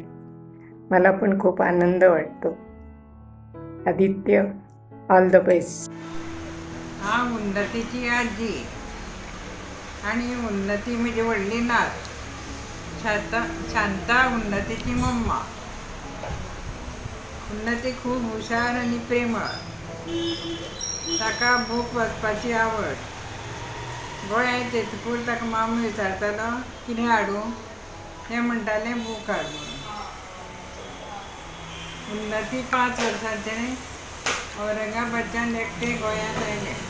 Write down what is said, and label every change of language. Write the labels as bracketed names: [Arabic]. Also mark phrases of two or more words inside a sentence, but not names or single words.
[Marathi] मला पण खूप आनंद वाटतो. आदित्य, [English] all the best. [Marathi] हा उन्नतीची आजी आणि उन्नती म्हणजे वडली नात. शांता उन्नतीची मम्मा. उन्नती खूप हुशार आणि प्रेमळ. [Konkani] ताका बूक वाचपाची आवड. गोंयांत येतकूर ताका मामा विचारतालो कितें हाडूं, तें म्हणटालें बूक हाड म्हणून. उन्नती 5 वर्सांचें औरंगाबादच्यान एकटे गोंयांत आयलें.